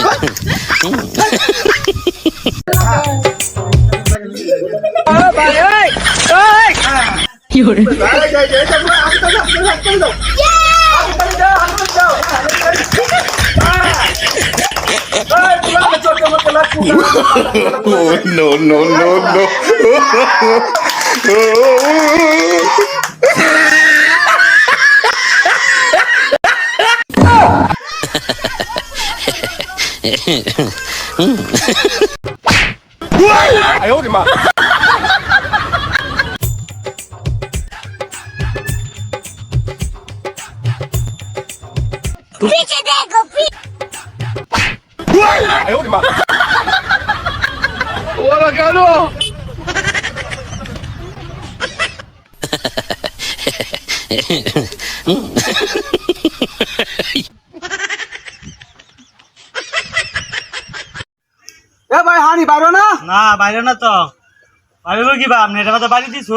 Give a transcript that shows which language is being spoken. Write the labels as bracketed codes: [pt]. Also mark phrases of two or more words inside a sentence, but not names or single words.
[bn] কি হরে [en] No, no, no, no. [es] Ay, oh, ma! [bn] পিছে দেখো [es] Ay, oh, ma! Hola, cabrón. [bn] এ ভাই হানি বাইরো না না বাইরে না তো বাইরে কি বা আপনি এটা তো বাড়ি দিছো